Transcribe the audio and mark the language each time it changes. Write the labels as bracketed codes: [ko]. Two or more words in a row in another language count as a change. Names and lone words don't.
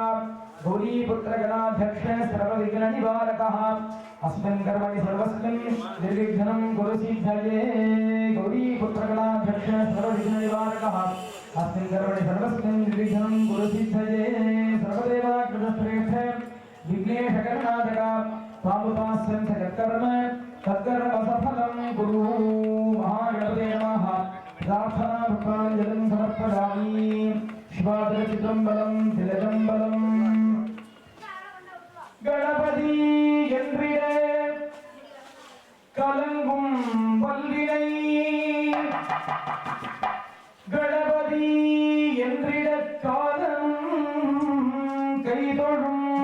[sa] गौरीपुत्र गणाध्यक्ष सर्वविघ्ननिवारकः अस्मिन् कर्मणि सर्वस्मिन् निर्विघ्नं कुरु सिद्धये गौरीपुत्र गणाध्यक्ष सर्वविघ्ननिवारकः अस्मिन् कर्मणि सर्वस्मिन् निर्विघ्नं कुरु सिद्धये सर्वदेवाकृतश्रेष्ठ विघ्नेशकर्णाटक स्वामुपास्यं जगत्कर्म तत्कर्म सफलं कुरु महागणपते नमः प्रार्थना पुष्पाञ्जलिं समर्पयामि [ta] திலகம்பலம் திலகம்பலம் கணபதி என்றிட கலங்கும் வல்வினை கணபதி என்றிட காலம் கைதொழும்